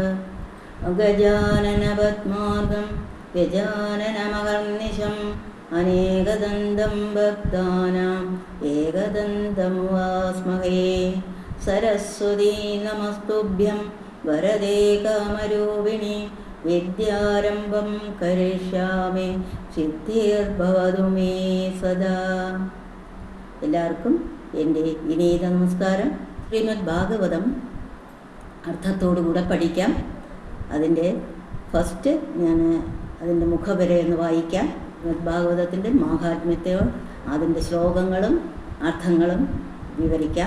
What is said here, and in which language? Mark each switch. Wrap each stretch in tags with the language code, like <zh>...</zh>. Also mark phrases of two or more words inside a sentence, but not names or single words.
<sa>अगजाननपद्मार्गं गजाननमहर्निशम् अनेकदन्तं भक्तानाम् एकदन्तमुपास्महे। सरस्वती नमस्तुभ्यं वरदे कामरूपिणि विद्यारम्भं करिष्यामि सिद्धिर्भवतु मे सदा.</sa> <ml>എല്ലാവർക്കും എൻ്റെ വിനീത നമസ്കാരം. ശ്രീമദ് ഭാഗവതം അർത്ഥത്തോടുകൂടെ പഠിക്കാം. അതിൻ്റെ ഫസ്റ്റ് ഞാൻ അതിൻ്റെ മുഖവര എന്ന് വായിക്കാം. ശ്രീമദ് ഭാഗവതത്തിൻ്റെ മാഹാത്മ്യത്തെയോ അതിൻ്റെ ശ്ലോകങ്ങളും അർത്ഥങ്ങളും വിവരിക്കാം.</ml>